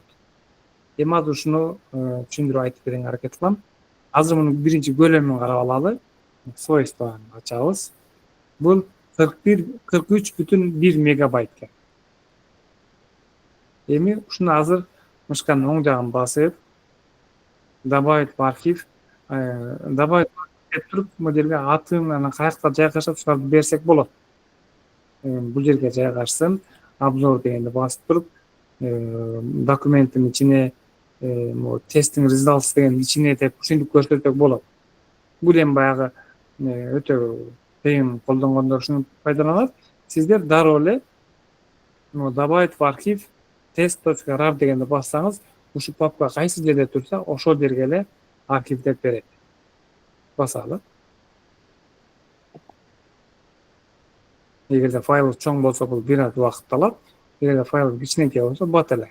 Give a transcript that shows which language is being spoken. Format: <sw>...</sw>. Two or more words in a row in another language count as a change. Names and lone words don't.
<ky>Эми азыр ушуну түшүндүрүп айтып берүүгө аракет кылам. Азыр мунун биринчи көлөмүн карап алалы. Свойствоны ачабыз. Бул 43,1 мегабайт экен. Эми ушуну азыр мышканын оң жагын басып,</ky> <ru>добавить в архив.</ru> <ky>Добавить деп туруп бул жерге атын анан каякта жайгашып ушуларды берсек болот. Бул жерге жайгашсын, обзор дегенди басып туруп, документтин ичине тесттин results деген ичине деп ушинтип көрсөтсөк болот. Бул эми баягы өтө кыйын колдонгондор ушуну пайдаланат. Сиздер дароо эле</ky> <ru>добавить в архив</ru> <ky>test.rar дегенди бассаңыз, ушу папка кайсы жерде турса, ошол жерге эле архивдеп берет. Басалы. Эгерде файл чоң болсо бул бир аз убакыт алат. Эгерде файл кичинекей болсо бат эле.</ky>